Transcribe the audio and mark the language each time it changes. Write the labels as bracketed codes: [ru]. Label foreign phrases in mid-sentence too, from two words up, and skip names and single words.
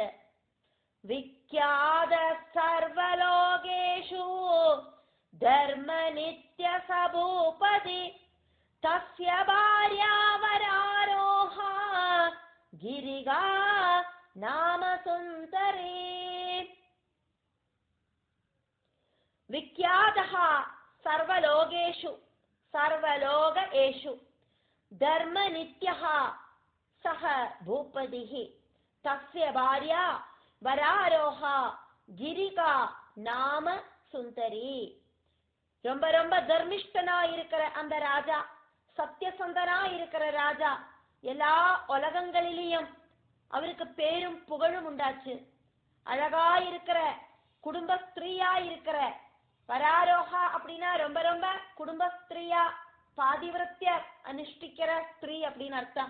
[sa] विख्यात सर्वलोकेषु धर्म नित्य सभूपति तस्य भार्या वरारोहा गिरिका नाम सुन्दरे. விக்யாதः सर्वलोकेषु सर्वलोकेषु धर्मनित्यः सः भूपतिः तस्य भार्या वरारोहा गिरिका नाम सुंदरी. [ta] ரொம்ப ரொம்ப தர்மிஷ்டனா இருக்கிற அந்த ராஜா, சத்தியசந்தனா இருக்கிற ராஜா, எல்லா உலகங்களிலும் அவருக்கு பேரும் புகழும் உண்டாச்சு. அழகா இருக்கிற குடும்ப ஸ்திரீயா இருக்கிற வராரோஹா அப்படின்னா ரொம்ப ரொம்ப குடும்ப ஸ்திரீயா பாதிவிரத்திய அனுஷ்டிக்கிற ஸ்திரீ அப்படின்னு அர்த்தம்.